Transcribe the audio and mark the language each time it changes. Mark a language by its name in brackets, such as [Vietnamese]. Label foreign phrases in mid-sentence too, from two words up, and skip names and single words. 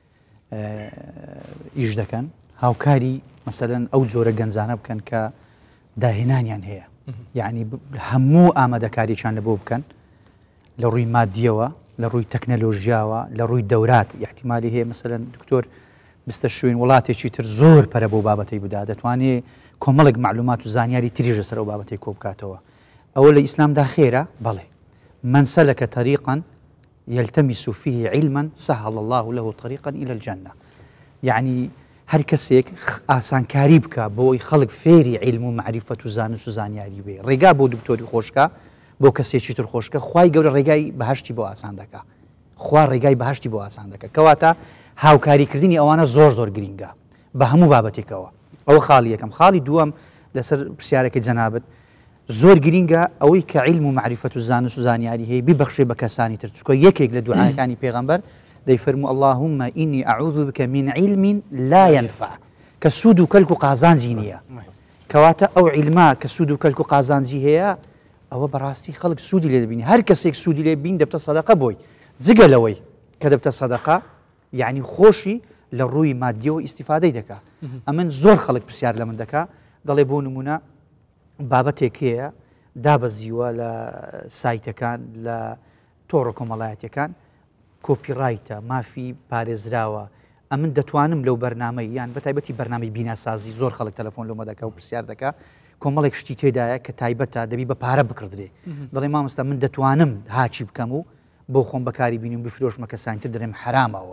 [Central Kurdish] ئیش دەکەن هاوکاری مەسەلەن ئەو جۆرە گەنجانە بکەن کە داهێنانیان هەیە یعنی هەموو ئامادەکاریشان لە بۆ بکەن لە ڕووی مادیەوە لە ڕووی تەکنەلۆژیاوە لە ڕووی دەورات احتیمالی هەیە مثلەن دکتۆر بستە شوێن وڵاتێکی تر زۆر پەرە بۆ بابەتەی بدا دەتوانێت کۆمەڵێک معلومات و زانیاری تریژە سەر ئەو بابەتەی کۆ بکاتەوە ئەوە لە ئیسلامدا خێرە بەڵێ [Arabic] من سلك طريقا يلتمس فيه علما سهل الله له طريقا إلى الجنة [Central Kurdish] يعني هر کەسێک ئاسانکاری بکە بۆی خەڵک فێری علم و معریفەت و زانست و زانیاری بێ ڕێگا بۆ دکتۆری خۆشکە بۆ کەسێکی تر خۆشکە خوای گەورە ڕێگای بەهشتی بۆ ئاسان دەکا خوا ڕێگای بەهشتی بۆ ئاسان دەکە کەواتە هاوکاریکردنی ئەوانە زۆر گرینگە بە هەموو بابەتێکەوە ئەوە خاڵی یەکەم خاڵی دووەم لەسەر پرسیارەکەی جەنابەت زۆر گرینگە ئەوەی کە علم و معریفەت و زانست و زانیاری هەیە بیبەخشێ بە کەسانی تر چکۆ یەکێک لە دوعاەکانی پێغەمبەر دەیفەرموو [Arabic] اللهم إني أعوذ بك من علم لا ينفع [Central Kurdish] کە سوود و کەلک و قازانجی نییە کەواتە ئەو علما کە سوود و کەلک و قازانجی هەیە ئەوە بەڕاستی خەڵک سوودی لێ دەبینی هەر کەسێک سوودی لێ بین دەبتە سەدەقە بۆی جگە لەوەی کە دەبتە سەدەقە یعنی خۆشی لە ڕووی مادیەوە ئیستیفادەی دەکا ئەمن زۆر خەڵک پرسیار لە من دەکا دەڵێ بۆ نمونە بابەتێک هەیە دابەزیوە لە سایتەکان لە تۆڕە کۆمەڵایەتیەکان کۆپیڕایتە مافی پارێزراوە ئەمن دەتوانم لەو بەرنامەی یان بەتایبەتی بەرنامەی بیناسازی زۆر خەڵک تەلەفۆن لەمە دەکا و پرسیار دەکا کۆمەڵێک شتی تێدایە کە تایبەتە دەبی بە پارە بکردرێ دەڵێ مامۆستا من دەتوانم هاچی بکەم و بۆ خۆم بەکاری بینیم بفرۆشمە کەسانتر دەڵێم حرامەوە